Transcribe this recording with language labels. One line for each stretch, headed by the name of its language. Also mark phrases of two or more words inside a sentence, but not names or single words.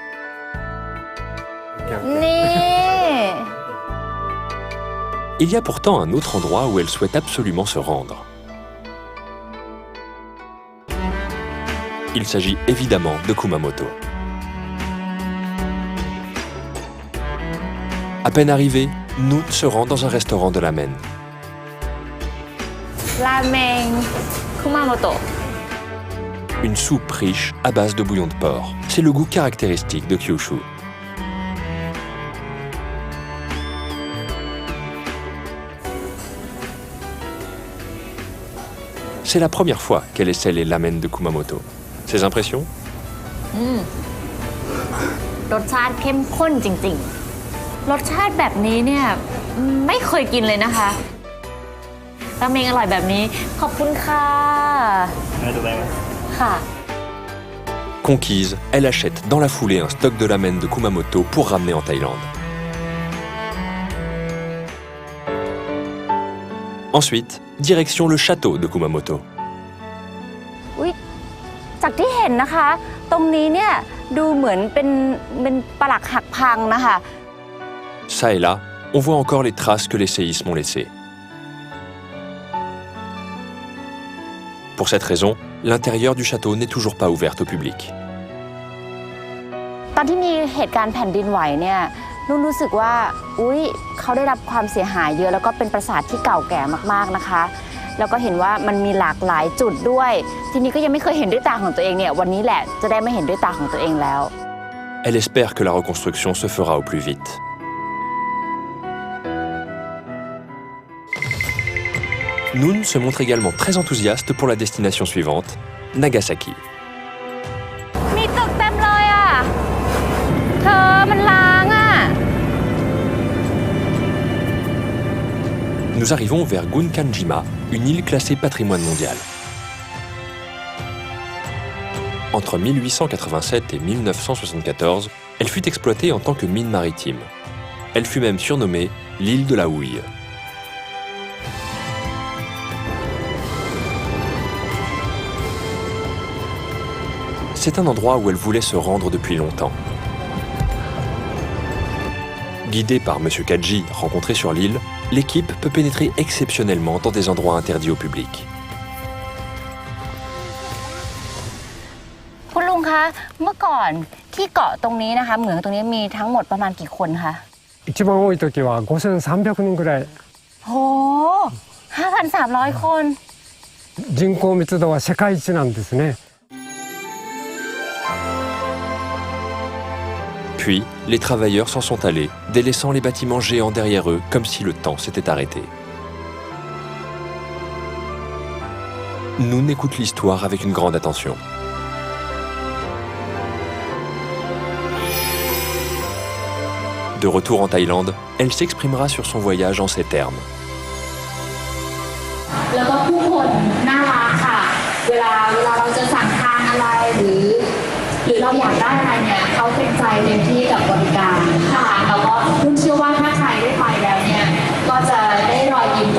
French: Il y a pourtant un autre endroit où elle souhaite absolument se rendre. Il s'agit évidemment de Kumamoto. À peine arrivée, Noon se rend dans un restaurant de ramen. Ramen Kumamoto. Une soupe riche à base de bouillon de porc. C'est le goût caractéristique de Kyushu. C'est la première fois qu'elle essaie les ramen de Kumamoto. Ses impressions?
Thai: รสชาติเข้มข้นจริงๆรสชาติแบบนี้เนี่ยไม่เคยกินเลยนะคะราเมงอร่อยแบบนี้ขอบคุณค่ะค่ะ
French: Conquise, elle achète dans la foulée un stock de ramen de Kumamoto pour ramener en Thaïlande. Ensuite, direction le château de Kumamoto.
Thai: จากที่เห็นนะคะตรงนี้เนี่ยดูเหมือนเป็นปรักหักพังนะคะ
French: Ça et là, on voit encore les traces que les séismes ont laissées. Pour cette raison, l'intérieur du château n'est toujours pas ouvert au public.
Thai: ตอนที่มีเหตุการณ์แผ่นดินไหวเนี่ยนุ่นรู้สึกว่าเขาได้รับความเสียหายเยอะแล้วก็เป็นปราสาทที่เก่าแก่มากๆนะคะแล้วก็เห็นว่ามันมีหลากหลายจุดด้วยทีนี้ก็ยังไม่เคยเห็นด้วยตาของตัวเองเนี่ยวันนี้แหละจะได้มาเห็นด้วยตาของตัวเองแล้ว
French: Elle espère que la reconstruction se fera au plus vite. Noon se montre également très enthousiaste pour la destination suivante, Nagasaki.
Thai: มีตึกเต็มเลยอ่ะเธอมันล้างอ่ะ
French: Nous arrivons vers Gunkanjima, une île classée patrimoine mondial. Entre 1887 et 1974, elle fut exploitée en tant que mine maritime. Elle fut même surnommée l'île de la houille. C'est un endroit où elle voulait se rendre depuis longtemps. Guidée par M. Kaji, rencontré sur l'île, l'équipe peut pénétrer exceptionnellement dans des endroits interdits au public.
Thai: คุณลุงคะเมื่อก่อนที่เกาะตรงนี้นะคะเหมืองตรงนี้มีทั้งหมดประมาณกี่คนคะ
Japanese: 一番多い時は5300人ぐらい
Thai: โห 5,300 คน
Japanese: 人口密度は世界一なんですね
French: Puis, les travailleurs s'en sont allés, délaissant les bâtiments géants derrière eux comme si le temps s'était arrêté. Noon écoute l'histoire avec une grande attention. De retour en Thaïlande, elle s'exprimera sur son voyage en ces termes.
Thai: แล้วก็ผู้คนน่ารักค่ะเวลาเราจะสั่งทานอะไรหรือเราอยากได้อะไรเนี่ยเขาเป็นใจเต็มที่กับบริการค่ะแล้วก็นุ่นเชื่อว่าถ้าใครได้ไปแล้วเนี่ยก็จะได้รอย